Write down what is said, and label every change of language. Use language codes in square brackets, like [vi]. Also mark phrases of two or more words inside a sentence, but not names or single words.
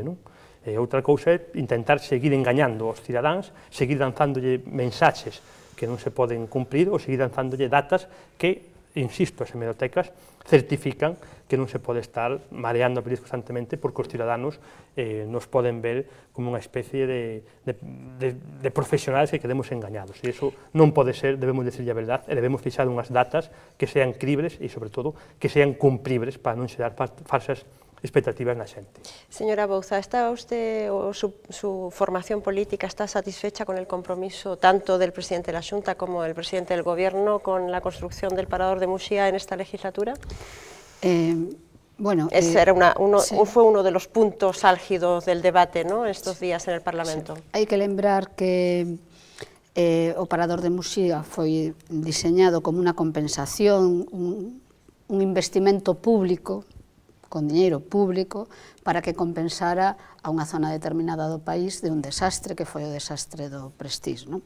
[gl] Outra cousa é intentar seguir engañando aos cidadáns, seguir lanzándolle mensaxes que non se poden cumprir ou seguir lanzándolle datas que, insisto, as hemerotecas certifican que non se pode estar mareando a perdiz constantemente porque os ciudadanos nos poden ver como unha especie de profesionales que quedemos engañados. E iso non pode ser, debemos decirle a verdade, e debemos fixar unhas datas que sean cribles e, sobre todo, que sean cumpribles para non xerar falsas expectativas na xente. [es] Señora Bouza, ¿está usted o su formación política está satisfecha con el compromiso tanto del presidente de la Xunta como del presidente del Gobierno con la construcción del Parador de Muxía en esta legislatura? Bueno, fue uno de los puntos álgidos del debate, ¿no?, estos días en el Parlamento. Sí. [gl] Hai que lembrar que o Parador de Muxía foi diseñado como unha compensación, un investimento público con diñeiro público, para que compensara a unha zona determinada do país de un desastre que foi o desastre do Prestige.